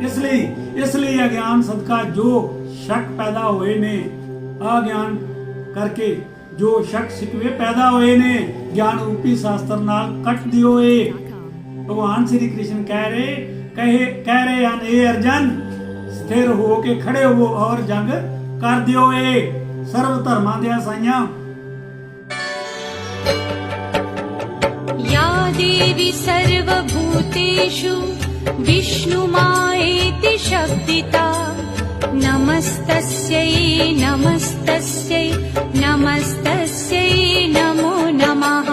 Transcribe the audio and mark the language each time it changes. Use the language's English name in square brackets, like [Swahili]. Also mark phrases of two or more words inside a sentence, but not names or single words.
[Punjabi] ਇਸ ਲਈ ਅਗਿਆਨ ਸਦਕਾ ਜੋ ਸ਼ੱਕ ਪੈਦਾ ਹੋਏ ਨੇ, ਅਗਿਆਨ ਕਰਕੇ ਜੋ ਸ਼ੱਕ ਸਿਕਵੇ ਪੈਦਾ ਹੋਏ ਨੇ, ਗਿਆਨ ਰੂਪੀ ਸ਼ਾਸਤਰ ਨਾਲ ਕੱਟ ਦਿਓ। ਇਹ ਭਗਵਾਨ ਸ੍ਰੀ ਕ੍ਰਿਸ਼ਨ ਕਹਿ ਰਹੇ ਹਨ, ਇਹ ਅਰਜਨ ਸਥਿਰ ਹੋ ਕੇ ਖੜੇ ਹੋ ਔਰ ਜੰਗ ਕਰ ਦਿਓ। ਇਹ ਸਰਵ ਧਰਮਾਂ ਦੇ ਸਾਈਆਂ। [Sanskrit] या देवी सर्वभूतेषु विष्णुमायेति शब्दिता नमस्तस्यै नमस्तस्यै नमस्तस्यै नमो नमः।